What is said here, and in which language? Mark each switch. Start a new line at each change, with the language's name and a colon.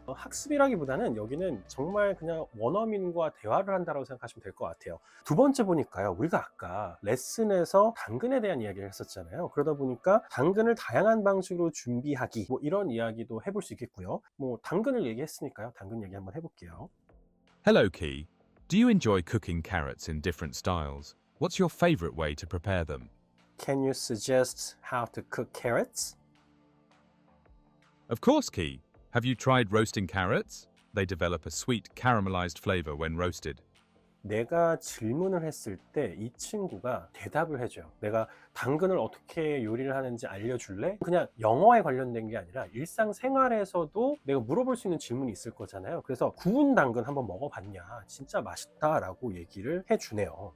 Korean: 학습이라기보다는 여기는 정말 그냥 원어민과 대화를 한다고 생각하시면 될 것 같아요. 두 번째 보니까요, 우리가 아까 레슨에서 당근에 대한 이야기를 했었잖아요. 그러다 보니까 당근을 다양한 방식으로 준비하기, 뭐 이런 이야기도 해볼 수 있겠고요. 뭐 당근을 얘기했으니까요, 당근 얘기 한번 해볼게요.
English: Hello, Key. Do you enjoy cooking carrots in different styles? What's your favorite way to prepare them? Can you suggest how to cook carrots? Of course, Key. Have you tried roasting carrots? They develop a sweet caramelized flavor when roasted.
Korean: 내가 질문을 했을 때 이 친구가 대답을 해줘요. 내가 당근을 어떻게 요리를 하는지 알려줄래? 그냥 영어에 관련된 게 아니라 일상생활에서도 내가 물어볼 수 있는 질문이 있을 거잖아요. 그래서 구운 당근 한번 먹어봤냐? 진짜 맛있다 라고 얘기를 해주네요.